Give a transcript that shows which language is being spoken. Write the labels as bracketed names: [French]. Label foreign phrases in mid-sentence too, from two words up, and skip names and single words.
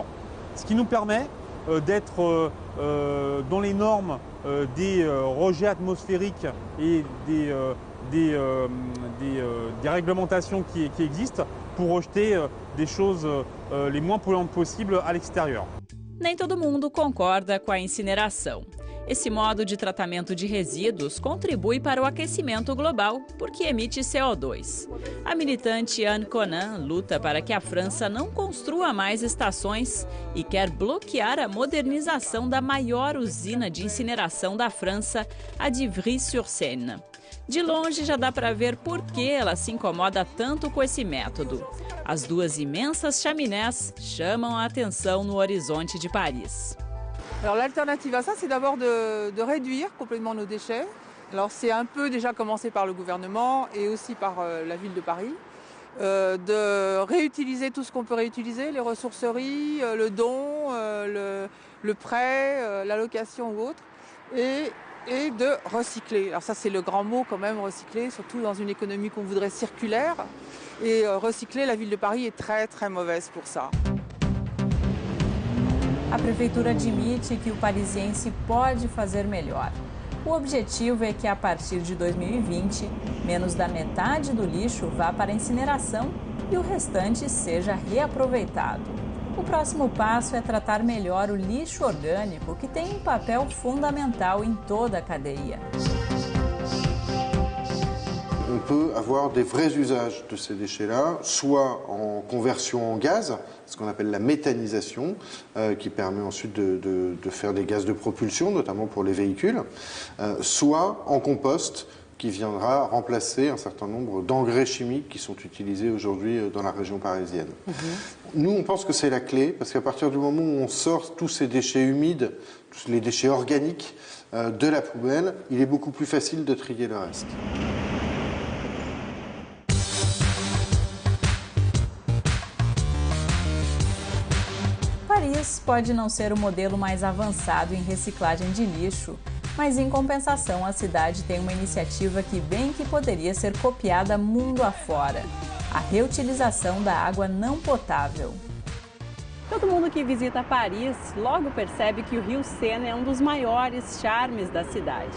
[French] Ce qui nous permet d'être dans les normes des rejets atmosphériques et des réglementations qui existent pour rejeter des choses les moins polluantes possibles à l'extérieur. [Portuguese] Nem todo mundo concorda com a incineração. Esse modo de tratamento de resíduos contribui para o aquecimento global, porque emite CO2. A militante Anne Conan luta para que a França não construa mais estações e quer bloquear a modernização da maior usina de incineração da França, a de Ivry-sur-Seine. De longe já dá para ver por que ela se incomoda tanto com esse método. As duas imensas chaminés chamam a atenção no horizonte de Paris. [French] Alors l'alternative à ça, c'est d'abord de réduire complètement nos déchets. Alors c'est un peu déjà commencé par le gouvernement et aussi par la ville de Paris. De réutiliser tout ce qu'on peut réutiliser, les ressourceries, le don, le prêt, l'allocation ou autre. Et de recycler. Alors ça c'est le grand mot quand même, recycler, surtout dans une économie qu'on voudrait circulaire. Et recycler, la ville de Paris est très très mauvaise pour ça. [Portuguese] A prefeitura admite que o parisiense pode fazer melhor. O objetivo é que a partir de 2020, menos da metade do lixo vá para a incineração e o restante seja reaproveitado. O próximo passo é tratar melhor o lixo orgânico, que tem um papel fundamental em toda a cadeia. [French] On peut avoir des vrais usages de ces déchets-là, soit en conversion en gaz, ce qu'on appelle la méthanisation, qui permet ensuite de faire des gaz de propulsion, notamment pour les véhicules, soit en compost, qui viendra remplacer un certain nombre d'engrais chimiques qui sont utilisés aujourd'hui dans la région parisienne. Nous, on pense que c'est la clé, parce qu'à partir du moment où on sort tous ces déchets humides, tous les déchets organiques de la poubelle, il est beaucoup plus facile de trier le reste. [Portuguese] Paris pode não ser o modelo mais avançado em reciclagem de lixo, mas em compensação a cidade tem uma iniciativa que bem que poderia ser copiada mundo afora: a reutilização da água não potável. Todo mundo que visita Paris logo percebe que o rio Sena é um dos maiores charmes da cidade.